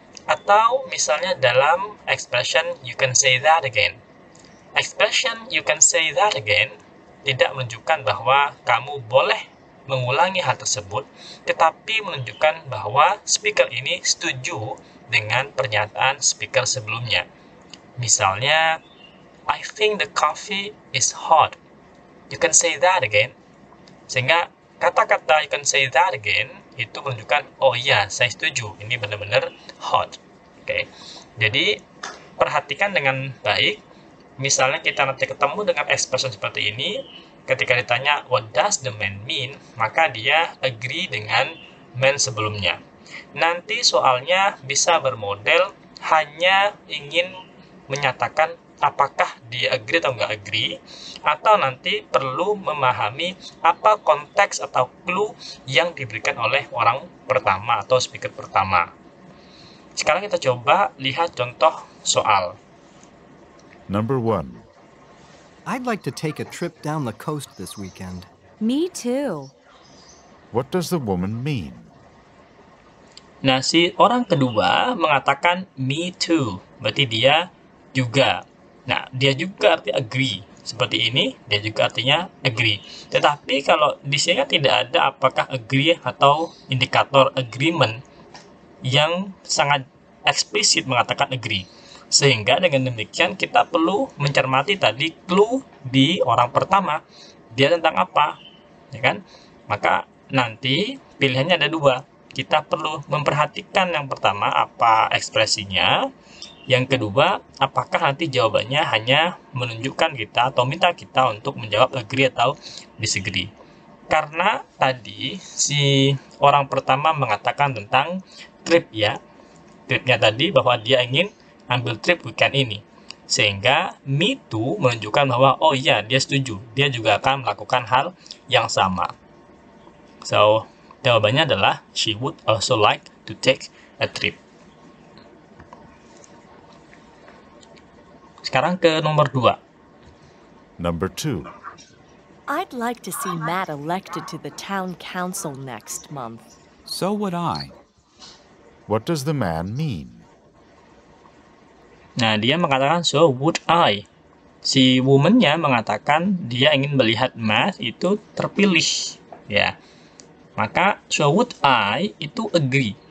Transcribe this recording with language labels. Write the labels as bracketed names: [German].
[Indonesian] Atau misalnya dalam expression [English] you can say that again. [Indonesian] Expression [English] you can say that again [Indonesian] tidak menunjukkan bahwa kamu boleh mengulangi hal tersebut, tetapi menunjukkan bahwa speaker ini setuju dengan pernyataan speaker sebelumnya. Misalnya, [English] I think the coffee is hot. You can say that again. [Indonesian] Sehingga kata-kata [English] you can say that again [Indonesian] itu menunjukkan, oh iya, saya setuju, ini benar-benar hot. Oke. Jadi, perhatikan dengan baik. Misalnya kita nanti ketemu dengan expression seperti ini, ketika ditanya [English] what does the man mean, [Indonesian] maka dia agree dengan man sebelumnya. Nanti soalnya bisa bermodel hanya ingin menyatakan apakah dia agree atau nggak agree, atau nanti perlu memahami apa konteks atau clue yang diberikan oleh orang pertama atau speaker pertama. Sekarang kita coba lihat contoh soal. [English] Number 1. I'd like to take a trip down the coast this weekend. Me too. What does the woman mean? [Indonesian] Nah, si orang kedua mengatakan [English] me too, [Indonesian] berarti dia juga. Nah, dia juga artinya agree. Seperti ini, dia juga artinya agree. Tetapi kalau di sini tidak ada apakah agree atau indikator agreement yang sangat eksplisit mengatakan agree. Sehingga dengan demikian kita perlu mencermati tadi clue di orang pertama. Dia tentang apa? Ya kan? Maka nanti pilihannya ada dua. Kita perlu memperhatikan yang pertama apa ekspresinya. Yang kedua, apakah nanti jawabannya hanya menunjukkan kita atau minta kita untuk menjawab agree atau disagree. Karena tadi si orang pertama mengatakan tentang trip ya. Tripnya tadi bahwa dia ingin ambil trip weekend ini. Sehingga me too menunjukkan bahwa oh iya dia setuju. Dia juga akan melakukan hal yang sama. [English] So, [Indonesian] jawabannya adalah [English] she would also like to take a trip. [Indonesian] Sekarang ke nomor 2. [English] Number 2. I'd like to see Matt elected to the town council next month. So would I. What does the man mean? [Indonesian] Nah, dia mengatakan [English] so would I. [Indonesian] Si woman-nya mengatakan dia ingin melihat Matt itu terpilih, ya. Maka [English] so would I [Indonesian] itu agree.